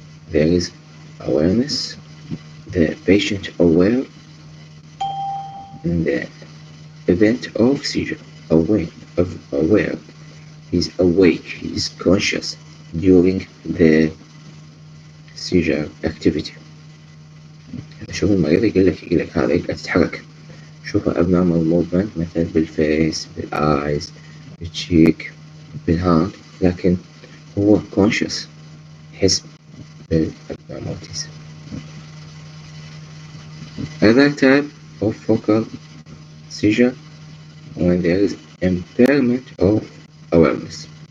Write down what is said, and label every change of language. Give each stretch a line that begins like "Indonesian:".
English: There is awareness, the patient aware in the event of seizure, aware, he's awake, he's conscious during the seizure activity.
Arabic: شوف المريض يقولك هذا قاعد تتحرك، شوف
English: abnormal movement
Arabic: مثلا بالفيس، بالايز، بالتشيك، بالهاند، لكن هو conscious، يحس بالabnormalities.
English: Other type of focal seizure when there is impairment of awareness.